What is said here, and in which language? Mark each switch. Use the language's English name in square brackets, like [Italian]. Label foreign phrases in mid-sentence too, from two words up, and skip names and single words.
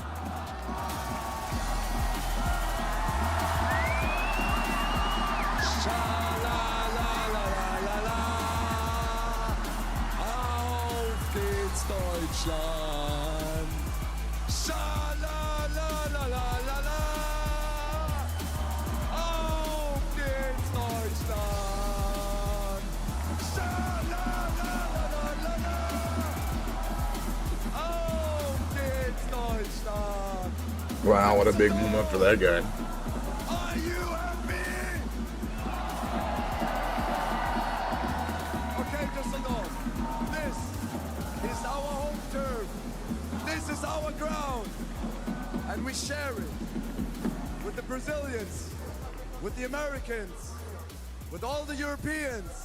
[German] Deutschland. Scha-la-la-la-la-la-la. Auf geht's Deutschland. Scha-la-la-la-la-la-la. Auf geht's Deutschland. [English] Wow, what a big moment for that guy. Are you happy? Okay, Düsseldorf. This is our home turf. This is our ground. And we share it with the Brazilians, with the Americans, with all the Europeans.